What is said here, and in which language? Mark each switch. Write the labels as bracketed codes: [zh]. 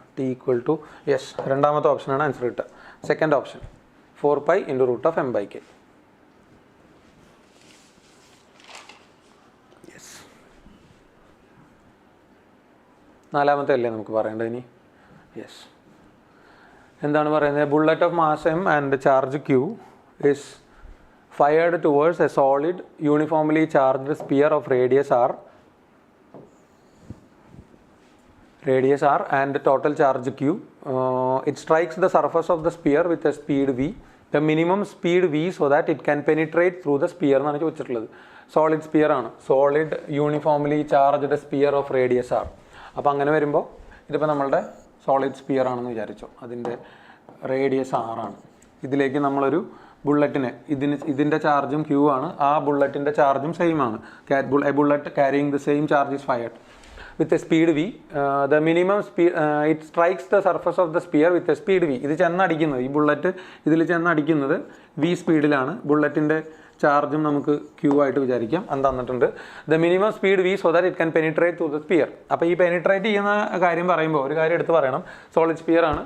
[ml] T = yes, രണ്ടാമത്തെ ഓപ്ഷനാണ് answer കിട്ടുക. Second option 4π × √m/k. യെസ്, നാലാമത്തെ അല്ലേ നമുക്ക് പറയേണ്ടത് ഇനി? യെസ്, എന്താണ് പറയുന്നത്? [en] Bullet of mass m and charge q is fired towards a solid uniformly charged sphere of radius r and total charge q. It strikes the surface of the sphere with a speed v, the minimum speed v, so that it can penetrate through the sphere [ml] എന്നാണ് ചോദിച്ചിട്ടുള്ളത്. [en] Solid sphere ആണ്, solid uniformly charged sphere of radius R. [ml] അപ്പോൾ അങ്ങനെ വരുമ്പോൾ ഇതിപ്പോൾ നമ്മളുടെ solid sphere ആണെന്ന് വിചാരിച്ചോ, അതിൻ്റെ റേഡിയസ് ആറാണ്. ഇതിലേക്ക് നമ്മളൊരു ബുള്ളറ്റിനെ, ഇതിൻ്റെ ചാർജും ക്യൂ ആണ്, ആ ബുള്ളറ്റിൻ്റെ ചാർജും സെയിം ആണ്. [en] A bullet carrying the same charge is fired. with a speed v. The minimum speed, it strikes the surface of the sphere with a speed v. [ml] ഇത് ചെന്നടിക്കുന്നത്, ഈ ബുള്ളറ്റ് ഇതിൽ ചെന്നടിക്കുന്നത് v സ്പീഡിലാണ്. ബുള്ളറ്റിൻ്റെ ചാർജും നമുക്ക് q ആയിട്ട് വിചാരിക്കാം. അത് തന്നിട്ടുണ്ട്. [en] The minimum speed v so that it can penetrate through the sphere. [ml] അപ്പോൾ ഈ പെനിട്രേറ്റ് ചെയ്യുന്ന കാര്യം പറയുമ്പോൾ ഒരു കാര്യം എടുത്ത് പറയണം. സോളിഡ് സ്പിയർ ആണ്.